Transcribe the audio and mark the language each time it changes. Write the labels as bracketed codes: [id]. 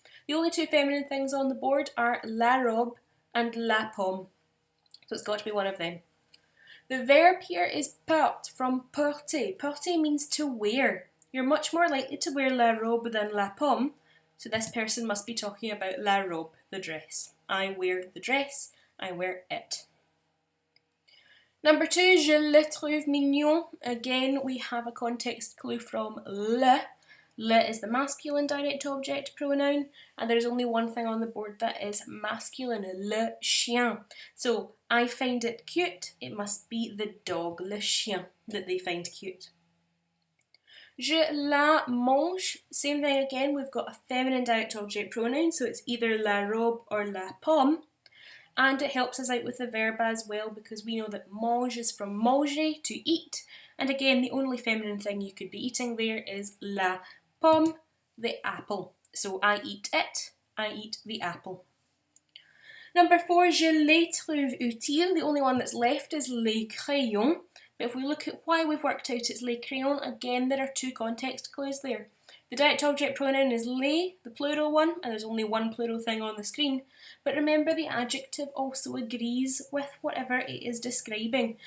[en] The only 2 feminine things on the board are la robe and la pomme, so it's got to be one of them. The verb here is porte, from porter. Porter means to wear. You're much more likely to wear la robe than la pomme, so this person must be talking about la robe, the dress. I wear the dress, I wear it. Number 2, [fr] je le trouve mignon. [en] Again, we have a context clue from le. Le is the masculine direct object pronoun, and there's only one thing on the board that is masculine, le chien. So, I find it cute, it must be the dog, le chien, that they find cute. [fr] Je la mange, [en] same thing again, we've got a feminine direct object pronoun, so it's either la robe or la pomme. And it helps us out with the verb as well, because we know that mange is from manger, to eat. And again, the only feminine thing you could be eating there is la pomme, the apple. So I eat it, I eat the apple. Number 4, [fr] je les trouve utiles. [en] The only one that's left is les crayons. But if we look at why we've worked out it's les crayons, again there are 2 context clues there. The direct object pronoun is les, the plural one, and there's only one plural thing on the screen. But remember, the adjective also agrees with whatever it is describing.